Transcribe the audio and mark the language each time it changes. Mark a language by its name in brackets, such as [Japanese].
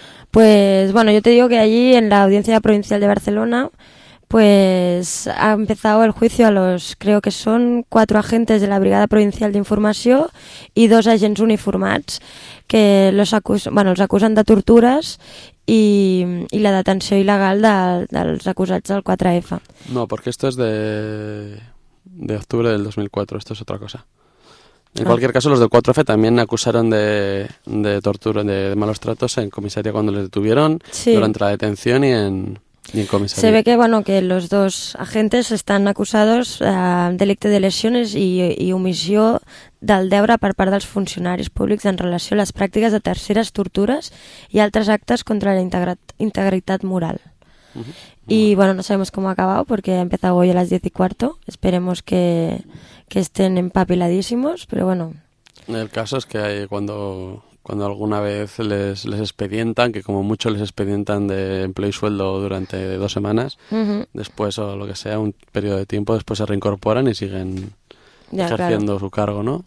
[Spanish] Pues, bueno, yo te digo que allí en la Audiencia Provincial de Barcelona, pues ha empezado el juicio a los, creo que son 4 agentes de la Brigada Provincial de Informació y [Catalan] 2 agents uniformats, que els acusen de tortures i la detenció il·legal dels acusats del 4F. [Spanish] No, perquè esto es de octubre del 2004, esto es otra cosa. En cualquier caso, los del 4F también acusaron de tortura, de malos tratos en comisaría cuando les detuvieron, sí, durante la detención y en comisaría. Se ve que, bueno, que los dos agentes están acusados [Catalan] delicte de lesiones i omissió del deure per part dels funcionaris públics en relació a les pràctiques de terceres tortures i altres actes contra la integritat moral. [Spanish] Uh-huh. Y bueno, no sabemos cómo ha acabado porque ha empezado hoy a las 10:15. Esperemos que estén empapiladísimos, pero bueno. El caso es que hay cuando alguna vez les expedientan, que como mucho les expedientan de empleo y sueldo durante 2 semanas, uh-huh, después o lo que sea, un periodo de tiempo, después se reincorporan y siguen ya, ejerciendo, claro, su cargo, ¿no?